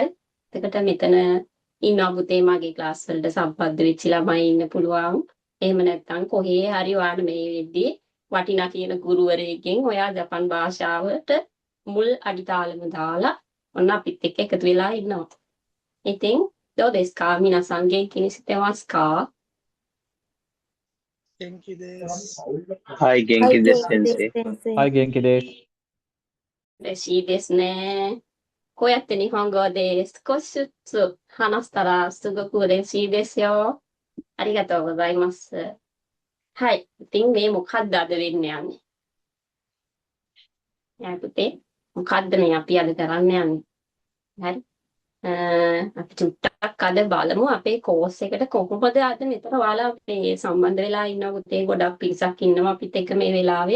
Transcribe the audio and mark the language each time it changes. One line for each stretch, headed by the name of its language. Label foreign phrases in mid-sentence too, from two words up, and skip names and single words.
Sinhala: එතකොට මෙතන ඉන්නවා පුතේ මගේ ක්ලාස් වලට සම්බන්ධ වෙච්ච ළමයි ඉන්න පුළුවන්. එහෙම නැත්නම් කොහේ හරි ඔයාලා මේ වෙද්දී වටිනා කියන ගුරුවරයෙක්ගෙන් ඔයා ජපන් භාෂාවට මුල් අඩිතාලම දාලා ඔන්න අපිත් එක්ක එකතු වෙලා ඉන්නවා.
Japanese: ඉතින් どうですか皆さん元気にしてますか元気です。はい、元気です、先生。はい、元気です。嬉しいですね。こうやって日本語で少しずつ話したらすごく嬉しいですよ。ありがとうございます。
Sinhala: はい。ඉතින් මේ මොකක්ද අද වෙන්න යන්නේ? යා පුතේ මොකක්ද මේ අපි අද කරන්න යන්නේ? හරි. අපි චුට්ටක් අද බලමු අපේ කෝස් එකට කොහොමද අද මෙතන ඔයාලා මේ සම්බන්ධ වෙලා ඉන්නවා පුතේ ගොඩක් පිරිසක් ඉන්නවා අපිත් එක්ක මේ වෙලාවේ.